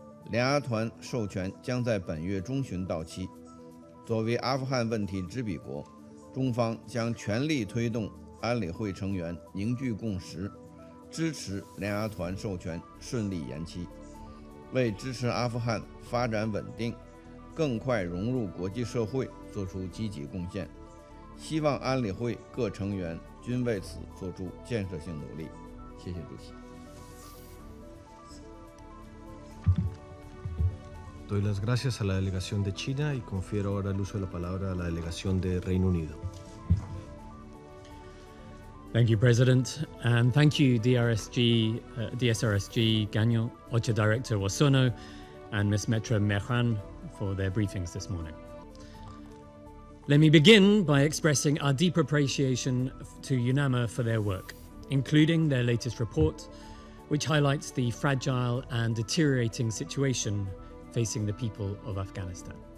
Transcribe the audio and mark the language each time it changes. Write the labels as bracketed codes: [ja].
[zh] 联阿团授权将在本月中旬到期。作为阿富汗问题执笔国，中方将全力推动安理会成员凝聚共识，支持联阿团授权顺利延期，为支持阿富汗发展稳定、更快融入国际社会做出积极贡献。希望安理会各成员均为此做出建设性努力。谢谢主席。 [es] Doy las gracias a la delegación de China y confiero ahora el uso de la palabra a la delegación de Reino Unido. [en] Thank you, President, and thank you, DSRSG Gagnon, OCHA Director Wasono, and Ms. Metra Mehran for their briefings this morning. Let me begin by expressing our deep appreciation to UNAMA for their work, including their latest report, which highlights the fragile and deteriorating situation facing the people of Afghanistan.